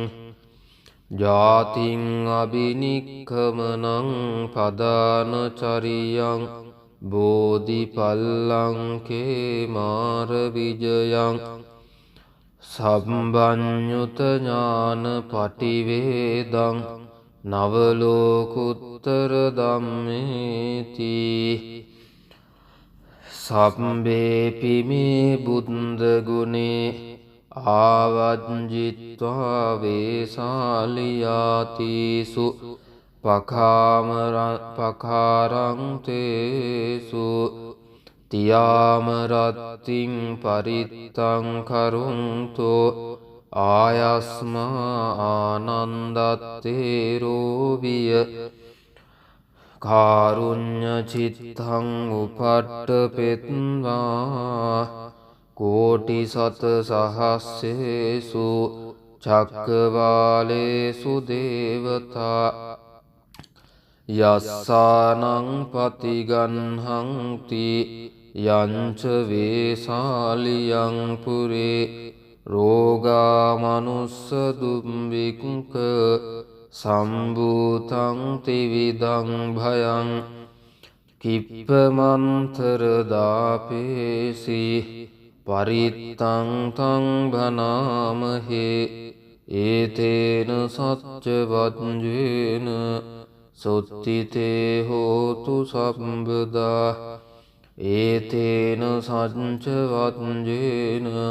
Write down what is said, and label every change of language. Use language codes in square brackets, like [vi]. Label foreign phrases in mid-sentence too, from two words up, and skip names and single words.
[pi] ජාතින් අබිනික්ඛමනං පදාන චරියං බෝධිපල්ලංකේ මාර විජයං සම්බඤ්ඤුත ඥාන පටිවේදං නවලෝකුත්තර ධම්මේති සම්බේපි මේ බුද්ධ ගුණේ ආවජ්ජිත්වා වේසාලියාතිසු පකාරං තේසු තියාමරත්තිං පරිත්තං කරුන්තෝ ආයස්මා ආනන්දත්තේරෝවිය කාරුඤ්ඤ චිත්තං උපට්ඨපෙත්වා කෝටි සත සහස්සේසු චක්කවාලේසු දේවතා යස්සානං පතිගන්හංති යංච වේසාලියං පුරේ රෝගා මනුස්ස දුම්බික්ක සම්භූතං ත්‍රිවිධං භයං කිප්පමන්තර දාපේසි පරිත්තං තං භනාමහේ ඒතේන සච්ච වජ්ජේන සොත්තිතේ හෝතු සම්බදා ඒතේන සච්ච වජ්ජේන